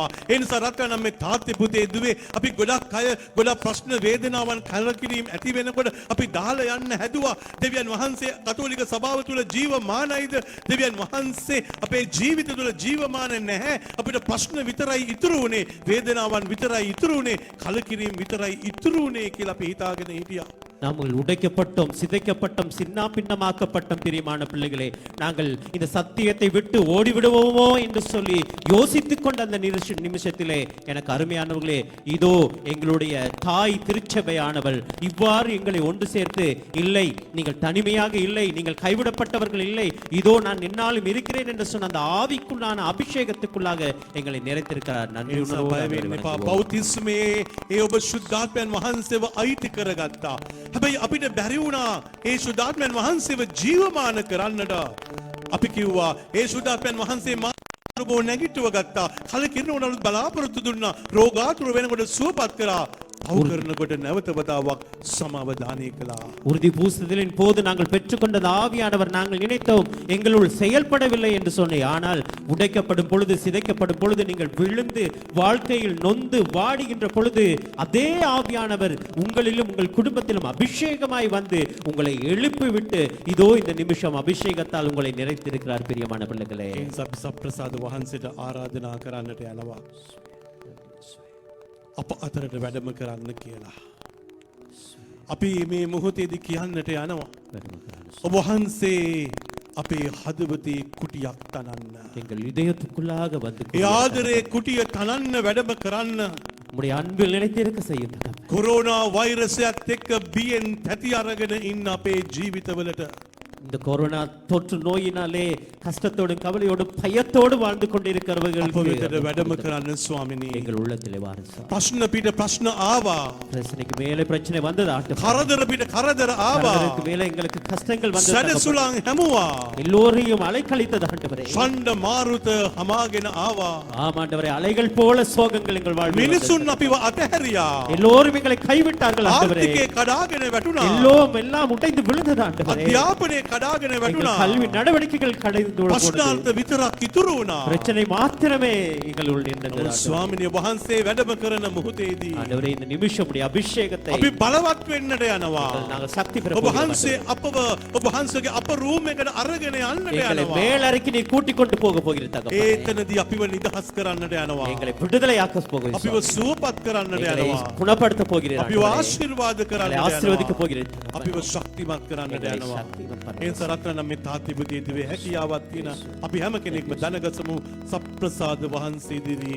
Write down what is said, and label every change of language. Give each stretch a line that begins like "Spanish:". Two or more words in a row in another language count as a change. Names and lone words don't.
Sinhala: ඒ නිසා රත්තරන් නම් මේ තාත්තේ පුතේ දුවේ අපි ගොඩක් අය ගොඩක් ප්‍රශ්න වේදනාවන් කලකිරීම ඇති වෙනකොට අපි දාලා යන්න හැදුවා. දෙවියන් වහන්සේ කතෝලික සභාව තුල ජීවමානයිද? දෙවියන් වහන්සේ අපේ ජීවිත තුල ජීවමාන නැහැ. අපිට ප්‍රශ්න විතරයි ඉතුරු වුණේ, වේදනාවන් විතරයි ඉතුරු වුණේ, කලකිරීම විතරයි ඉතුරු වුණේ කියලා අපි හිතාගෙන හිටියා.
Tamil: நாங்கள் உடைக்கப்பட்டோம், சிதைக்கப்பட்டோம், சின்ன பின்னமாக்கப்பட்டோம். பிரியமான பிள்ளைகளே, நாங்கள் இந்த சத்தியத்தை விட்டு ஓடிவிடுவோமோ என்று சொல்லி யோசித்துக் கொண்ட அந்த நிமிஷத்திலே எனக்கு அருமையானவர்களே, இதோ எங்களுடைய தாய் திருச்சபையானவள் இவ்வாறு எங்களை ஒன்று சேர்த்து, இல்லை நீங்கள் தனிமையாக இல்லை, நீங்கள் கைவிடப்பட்டவர்கள் இல்லை, இதோ நான் என்னாலும் இருக்கிறேன் என்று சொன்ன அந்த ஆவிக்குள்ளான அபிஷேகத்துக்குள்ளாக எங்களை நிறைத்திருக்கிறார். நன்றி உணர்வோடு
Sinhala: බෞතිස්මේ ඒ ඔබ ශුද්ධාත්මයන් වහන්සේව අයිති කරගත්තා. හැබැයි අපිට බැරි වුණා ඒ ශුද්ධාත්මයන් වහන්සේව ජීවමාන කරන්නට. අපි කිව්වා ඒ ශුද්ධාත්මයන් වහන්සේ මානව නැගිටව ගත්තා. කලකිරෙන උනලුත් බලාපොරොත්තු දුන්නා. රෝගාතුර වෙනකොට සුවපත් කරා. පව් කරනකොට නැවත වතාවක් සමාව දානය කළා.
Tamil: உறுதி பூசுதலின் போது நாங்கள் பெற்றுக்கொண்ட ஆவியானவர் நாங்கள் நினைத்தோம் எங்களுள் செயல்படவில்லை என்று சொன்னேன். ஆனால் உடைக்கப்படும் பொழுது, சிதைக்கப்படும் பொழுது, நீங்கள் விழுந்து வாழ்க்கையில் நொந்து வாடுகின்ற பொழுது அதே ஆவியானவர் உங்களிலும் உங்கள் குடும்பத்திலும் அபிஷேகமாய் வந்து உங்களை எழுப்பி விட்டு இதோ இந்த நிமிஷம் அபிஷேகத்தால் உங்களை நிறைத்திருக்கிறார். பிரியமான பிள்ளைகளே,
Sinhala: සප්‍රසාද වහන්සේට ආරාධනා කරන්නට යනවා. අප අතරට වැඩම කරන්න කියලා. අපි මේ මොහොතේදී කියන්නට යනවා. ඔබ වහන්සේ අපේ හදවතේ කුටියක් තනන්න.
Tamil: எங்கள் இதயத்துக்குள்ளாக வந்து
Sinhala: ඒ ආදරේ කුටිය තනන්න වැඩම කරන්න.
Tamil: உம்முடைய அன்பில் நிலைத்திருக்க செய்யும்.
Sinhala: කොරෝනා වෛරසයත් එක්ක බියෙන් තැති අරගෙන ඉන්න අපේ ජීවිතවලට
Tamil: இந்த கொரோனா தொற்று நோயினாலே கஷ்டத்தோடும் கவலையோடும் பயத்தோடு வாழ்ந்து கொண்டிருக்கிறவர்கள்
Sinhala: අප වෙතට වැඩම කරන්න ස්වාමිනී.
Tamil: எங்கள் உள்ளத்திலே வாருங்க.
Sinhala: ප්‍රශ්න පිට ප්‍රශ්න ආවා.
Tamil: பிரச்சனைக்கு மேலே பிரச்சனை வந்தது.
Sinhala: කරදර පිට කරදර ආවා.
Tamil: ஆண்டவருக்கு மேலே எங்களுக்கு கஷ்டங்கள் வந்தது.
Sinhala: සැඩසුලන් හැමුවා.
Tamil: எல்லோரையும் அலைக்கழித்தது ஆண்டவரே.
Sinhala: ඡණ්ඩ මාරුත හමාගෙන ආවා.
Tamil: ஆமாண்டவரே, அலைகள் போல சோகங்கள் எங்கள் வாழ்வில் வந்தது.
Sinhala: මිනිසුන් අපිව අතහැරියා.
Tamil: எல்லோரும் எங்களை கைவிட்டார்கள் ஆண்டவரே.
Sinhala: ආර්ථිකේ කඩාගෙන වැටුණා.
Tamil: எல்லாம் உடைந்து விழுந்தது ஆண்டவரே.
Sinhala: අධ්‍යාපනය කඩාගෙන
Tamil: எங்கள்
Sinhala: වැටුණා.
Tamil: கல்வி நடவடிக்கைகள் கடைந்து
Sinhala: ප්‍රශ්නාර්ථ විතරක් ඉතුරු වුණා.
Tamil: பிரச்சனை மாத்திரமே எங்களுள் இருந்தது
Sinhala: නමුත් ස්වාමිනේ වහන්සේ වැඩම කරන මොහොතේදී
Tamil: ஆண்டவரே இந்த நிமிஷம் உடைய அபிஷேகத்தை
Sinhala: අපි බලවත් වෙන්නට යනවා.
Tamil: நாங்கள் சக்தி பெற
Sinhala: ඔබ
Tamil: போகிறோம்
Sinhala: වහන්සේ අපව ඔබ වහන්සේගේ
English: upper room
Sinhala: එකට අරගෙන යන්නට
Tamil: எங்களை
Sinhala: යනවා.
Tamil: மேலறைக்கு நீ கூட்டிக் கொண்டு போக போகிற தகப்பனே
Sinhala: ඒතනදී අපිව නිදහස් කරන්නට යනවා.
Tamil: எங்களை விடுதலையாக்க போகிறீர்
Sinhala: අපිව සුවපත් කරන්නට
Tamil: எங்களை
Sinhala: යනවා.
Tamil: குணப்படுத்த போகிறீர்
Sinhala: අපිව
Tamil: ஆண்டவரே.
Sinhala: ආශිර්වාද
Tamil: எங்களை
Sinhala: කරන්නට
Tamil: ஆசீர்வதிக்க
Sinhala: යනවා.
Tamil: போகிறீர்
Sinhala: අපිව ශක්තිමත් කරන්නට
Tamil: எங்களை
Sinhala: යනවා.
Tamil: சக்திமත් பண்ண
Sinhala: ඒ සරත්න මේ තාත්තිපදී දිවේ හැකියාවක් තියෙන අපි හැම කෙනෙක්ම දැනගසමු සප්‍රසාද වහන්සේ ඉදිරියේ.